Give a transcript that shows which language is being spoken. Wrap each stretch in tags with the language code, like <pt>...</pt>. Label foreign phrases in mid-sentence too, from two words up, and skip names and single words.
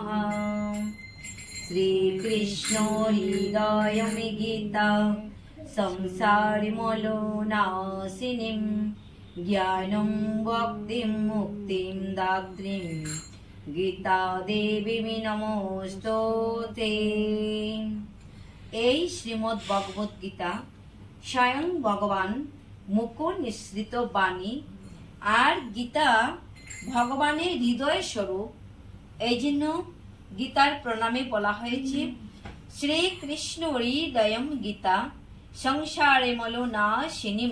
<sa>श्री कृष्ण हृदय गीता संसारिमलोनाशिनीं ज्ञानं भक्तिं मुक्तिं दात्रीं गीता देवी नमोस्तुते।</sa> <bn>এই শ্রীমদ্ ভগবদ গীতা স্বয়ং ভগবান মুখ নিঃসৃত বাণী, আর গীতা ভগবানের হৃদয় স্বরূপ। এই জন্য গীতার প্রণামে বলা হয়েছে</bn> <sa>শ্রীকৃষ্ণ হৃদয়ম গীতা সংসারে মলোনাশিনীম।</sa>